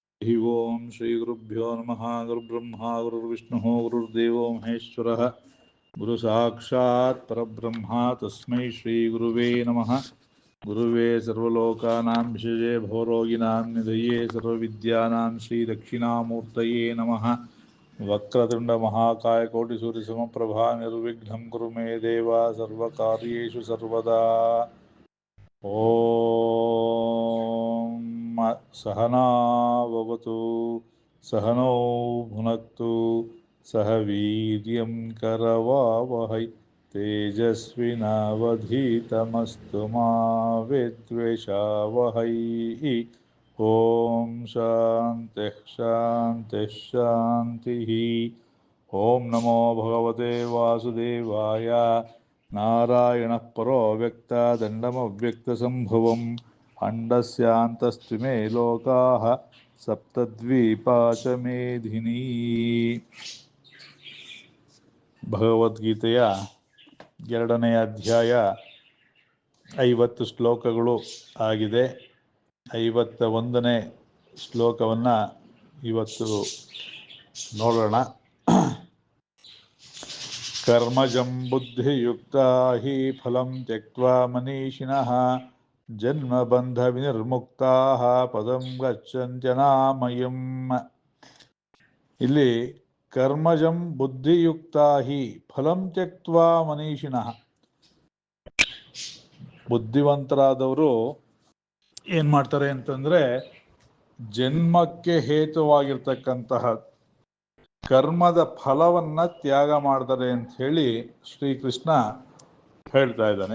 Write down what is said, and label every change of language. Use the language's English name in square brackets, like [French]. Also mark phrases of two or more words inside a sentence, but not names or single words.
[Sanskrit] ಹರಿ ಓಂ ಶ್ರೀ ಗುರುಭ್ಯೋ ನಮಃ. ಗುರುಬ್ರಹ್ಮ ಗುರುರ್ವಿಷ್ಣು ಗುರುರ್ದೇವೋ ಮಹೇಶ್ವರಃ. ಗುರು ಸಾಕ್ಷಾತ್ ಪರಬ್ರಹ್ಮ ತಸ್ಮೈ ಶ್ರೀ ಗುರುವೇ ನಮಃ. ಗುರುವೇ ಸರ್ವಲೋಕಾನಾಂ ವಿಷಜೇ ಭವರೋಗಿಣಾಂ ನಿಧಯೇ ಸರ್ವವಿದ್ಯಾನಾಂ ಶ್ರೀ ದಕ್ಷಿಣಾಮೂರ್ತಯೇ ನಮಃ. ವಕ್ರತುಂಡ ಮಹಾಕಾಯ ಕೋಟಿ ಸೂರ್ಯ ಸಮಪ್ರಭಾ ನಿರ್ವಿಘ್ನಂ ಕುರು ಮೇ ದೇವ ಸರ್ವಕಾರ್ಯೇಷು ಸರ್ವದಾ. ಓಂ ಸಹನಾ ಭವತು ಸಹನೋ ಭುನಕ್ತು ಸಹ ವೀರ್ಯಂ ಕರವಾವಹೈ ತೇಜಸ್ವಿನಾವಧೀತಮಸ್ತು ಮಾ ವಿದ್ವಿಷಾವಹೈ. ಓಂ ಶಾಂತಿ ಶಾಂತಿ ಶಾಂತಿ. ಓಂ ನಮೋ ಭಗವತೆ ವಾಸುದೇವಾಯ. ನಾರಾಯಣ ಪರೋ ಅವ್ಯಕ್ತ ದಂಡಮವ್ಯಕ್ತ ಸಂಭವಂ ಅಂಡಸ್ಯಾಂತಸ್ತ್ವಿಮೇ ಲೋಕಾಃ ಸಪ್ತದ್ವೀಪಾ ಚ ಮೇಧಿನಿ. [Kannada] ಭಗವದ್ಗೀತೆಯ 2ನೇ ಅಧ್ಯಾಯ 50 ಶ್ಲೋಕಗಳು ಆಗಿದೆ. 51ನೇ ಶ್ಲೋಕವನ್ನು ಇವತ್ತು ನೋಡೋಣ. [Sanskrit] ಕರ್ಮಜಂ ಬುದ್ಧಿಯುಕ್ತಾ ಹಿ ಫಲಂ ತ್ಯಕ್ತ್ವಾ ಮನೀಷಿಣಃ ಜನ್ಮಬಂಧ ವಿನಿರ್ಮುಕ್ತಾಃ ಪದಂ ಗಚ್ಚನ್ತ್ಯನಾಮಯಂ. ಇಲ್ಲಿ ಕರ್ಮಜಂ ಬುದ್ಧಿಯುಕ್ತಾ ಹಿ ಫಲಂ ತ್ಯಕ್ತ್ವಾ ಮನೀಷಿಣಃ. [Kannada] ಬುದ್ಧಿವಂತರಾದವರು ಏನು ಮಾಡ್ತಾರೆ ಅಂತಂದರೆ, ಜನ್ಮಕ್ಕೆ ಹೇತುವಾಗಿರ್ತಕ್ಕಂತಹ ಕರ್ಮದ ಫಲವನ್ನು ತ್ಯಾಗ ಮಾಡ್ತಾರೆ ಅಂತ ಹೇಳಿ ಶ್ರೀಕೃಷ್ಣ ಹೇಳ್ತಾ ಇದ್ದಾನೆ.